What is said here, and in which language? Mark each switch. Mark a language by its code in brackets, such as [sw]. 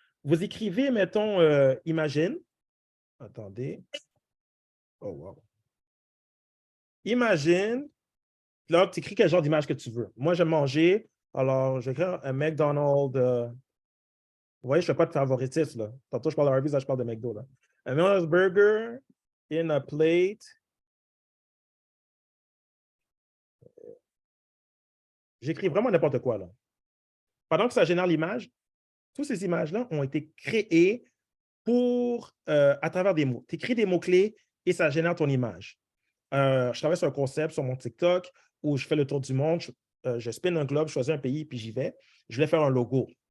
[fr] Vous écrivez, mettons, Imagine. Attendez. Oh, wow. Imagine. Là, tu écris quel genre d'image que tu veux. Moi, j'aime manger. Alors, je vais écrire un McDonald's. Vous voyez, je ne fais pas de favoritisme. Là. Tantôt, je parle de Harvey's, là, je parle de McDo. Là. [en] A McDonald's burger in a plate. [fr] J'écris vraiment n'importe quoi. Là. Pendant que ça génère l'image, toutes ces images-là ont été créées à travers des mots. Tu écris des mots-clés et ça génère ton image. Je travaille sur un concept sur mon TikTok où je fais le tour du monde, je spin un globe, je choisis un pays, puis j'y vais. Je voulais faire un logo.